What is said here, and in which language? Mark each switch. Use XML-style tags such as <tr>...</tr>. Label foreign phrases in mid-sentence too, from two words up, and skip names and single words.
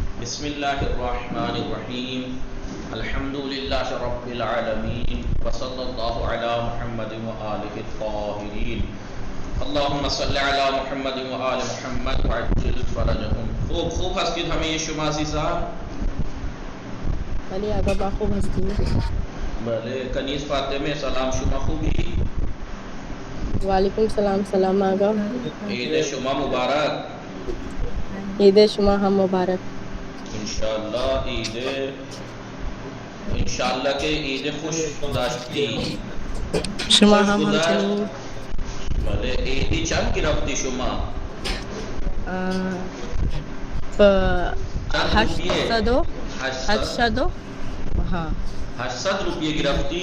<ar>بسم الله الرحمن الرحيم الحمد لله رب العالمين وصلى الله على محمد وآله الطاهرين اللهم صل على محمد وآل محمد وعجل فرجهم.</ar> <fa>خوب هستید همه شما عزیزان؟ ولی آقا با خوب هستیم. بله. کنیز فاطمه سلام، شما خوبی؟ وعلیکم سلام. سلام آقا. عید شما مبارک. عید شما هم مبارک. انشاءاللہ کہ عید خوش گذشتی. شما هم همچنین. بله. عیدی چند گرفتی شما؟ 800 ها 800 روپیه گرفتی؟</fa>